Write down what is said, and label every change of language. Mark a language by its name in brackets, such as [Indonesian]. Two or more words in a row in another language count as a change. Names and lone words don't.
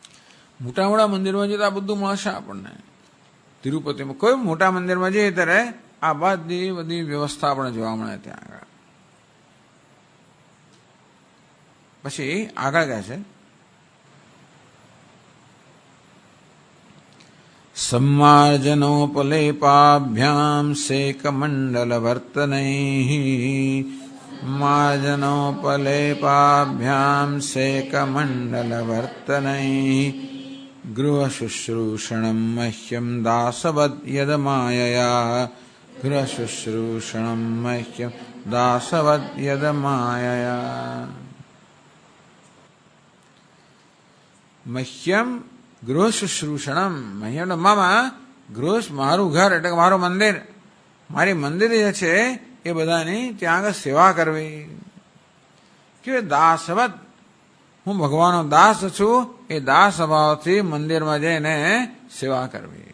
[Gujarati] મોટા મોટા મંદિરમાં જઈએ તો આ બધું મળશે આપણને. તિરુપતિમાં કોઈ મોટા મંદિરમાં જઈએ ત્યારે આ બધી વ્યવસ્થા આપણે જોવા મળે ત્યાં આગળ. પછી આગળ કહે છે [Sanskrit] सम्मार्जनोपलेपाभ्यां सेकमण्डलवर्तनैः मार्जनोपलेपाभ्यां सेकमण्डलवर्तनैः गृहशुश्रूषणं मह्यं दासवद् यदमायया गृहशुश्रूषणं मह्यं दासवद् यदमायया मह्यम गृह शुश्रूषणम मह्यम मम गृह [Gujarati] મારું ઘર એટલે મારું મંદિર, મારી મંદિર જે છે એ બધાની ત્યાં આગળ સેવા કરવી. કે દાસવત, હું ભગવાનનો દાસ છું, એ દાસ ભાવથી મંદિરમાં જઈને સેવા કરવી.